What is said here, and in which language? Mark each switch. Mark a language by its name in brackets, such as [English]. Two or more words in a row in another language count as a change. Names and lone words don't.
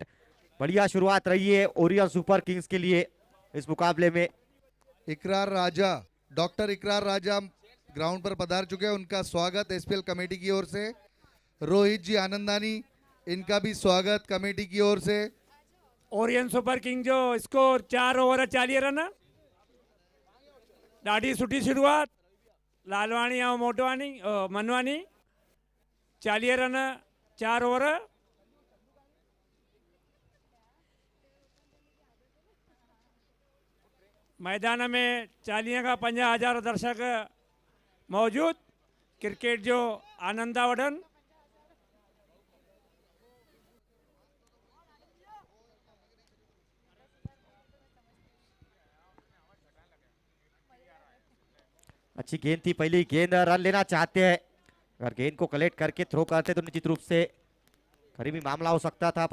[Hindi] बढ़िया शुरुआत रही है ओरियन सुपर किंग्स के लिए इस मुकाबले में। इकरार राजा, डॉक्टर इकरार राजा ग्राउंड पर पधार चुके हैं। उनका स्वागत एसपीएल कमेटी की ओर से। रोहित जी आनंदानी, इनका भी स्वागत कमेटी की ओर से। [Sindhi] ओरियन सुपर किंग जो स्कोर 4 ओवर 40 रन। ॾाढी सुठी शुरुआत। लालवाणी ऐं मोटवानी मनवानी 40 रन 4 ओवर। मैदान में 40 खां 50 हज़ार दर्शक मौजूद। क्रिकेट जो आनंद आहे वठनि। [Hindi] अच्छी गेंद थी पहली गेंद। रन लेना चाहते हैं, अगर गेंद को कलेक्ट करके थ्रो करते तो निश्चित रूप से करीबी मामला हो सकता था।